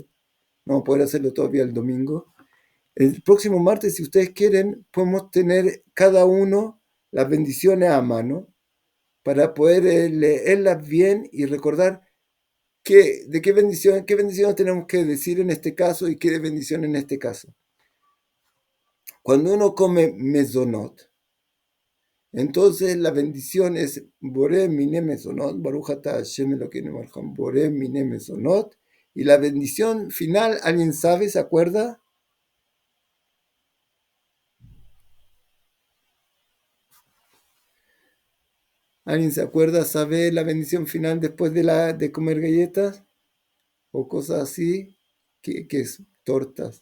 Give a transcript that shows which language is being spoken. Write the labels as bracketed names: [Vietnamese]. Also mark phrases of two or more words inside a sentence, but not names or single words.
[Spanish] No vamos a poder hacerlo todavía el domingo. El próximo martes, si ustedes quieren, podemos tener cada uno las bendiciones a mano para poder leerlas bien y recordar de qué bendición tenemos que decir en este caso y qué bendición en este caso. Cuando uno come mesonot, entonces la bendición es [Hebrew] בורא מיני מזונות, ברוך אתה השם אלוקינו מלך העולם, בורא מיני מזונות, [Spanish] y la bendición final, ¿alguien sabe, se acuerda? ¿Alguien se acuerda, sabe la bendición final después de comer galletas? O cosas así, que es tortas.